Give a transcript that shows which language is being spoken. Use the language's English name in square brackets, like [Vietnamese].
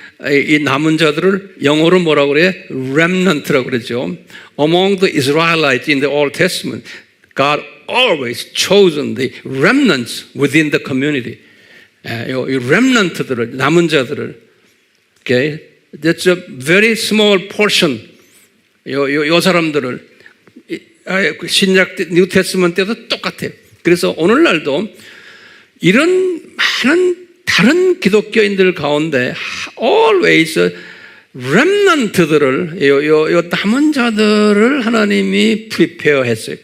[Korean] 이 남은 자들을 영어로 뭐라고 그래요? remnant라고 그러죠. [English] Among the Israelites in the Old Testament, God always chosen the remnants within the community. [Korean] 이 remnant들을, 남은 자들을, okay? [English] That's a very small portion. [Korean] 요 사람들을 신약 뉴 테스먼트 때도 똑같아요. 그래서 오늘날도 이런 많은 다른 기독교인들 가운데 always remnant들을 요 남은 자들을 하나님이 prepare 했어요.